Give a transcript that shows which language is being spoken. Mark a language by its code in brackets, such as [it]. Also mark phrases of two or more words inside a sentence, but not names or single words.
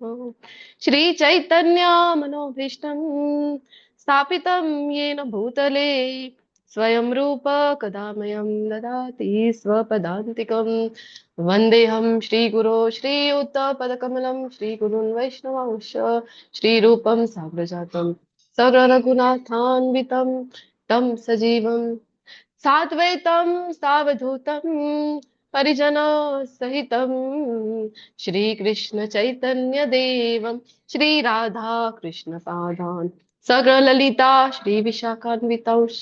[sa] શ્રી ચૈતન્ય મનોભીષ્ટં સ્થાપિतं येन ભૂતલે સ્વયં રૂપ કદામયં દદાતિ સ્વપદાન્તિકં. વંદેહમ શ્રીગુરો શ્રીયુતપદકમलं શ્રીગુરૂन् વૈષ્ણવાંશ્ચ શ્રીરૂપं સાગ્રજાतं સગરઘુનાથાન્વિतं तं सजीवं साद्वैतं सावधूतं परिजन सहितं श्रीकृष्ण चैतन्य देवं श्री राधा कृष्ण पादान् सगललिता श्री विशाखान्वितांश्च.